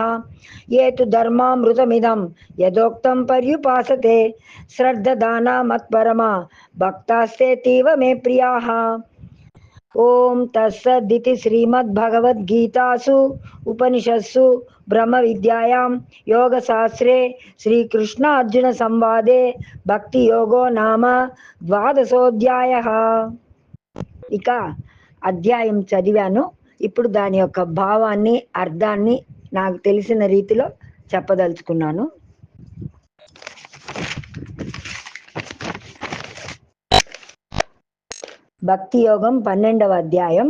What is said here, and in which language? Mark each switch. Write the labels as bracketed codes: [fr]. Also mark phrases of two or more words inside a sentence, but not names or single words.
[sa] ये तु धर्मामृतमिदं यदोक्तं पर्युपासते श्रद्धदाना मत्परमा भक्तास्तेतीव मे प्रियाः. ओम तत्सदिति श्रीमद्भगवद्गीतासु उपनिषत्सु ब्रह्मविद्यायां योगशास्त्रे श्रीकृष्ण अर्जुन संवादे భక్తి యోగో నామ ద్వాదశోధ్యాయః. [te] ఇక అధ్యాయం చదివాను. ఇప్పుడు దాని యొక్క భావాన్ని అర్థాన్ని నాకు తెలిసిన రీతిలో చెప్పదలుచుకున్నాను. భక్తి యోగం 12వ అధ్యాయం.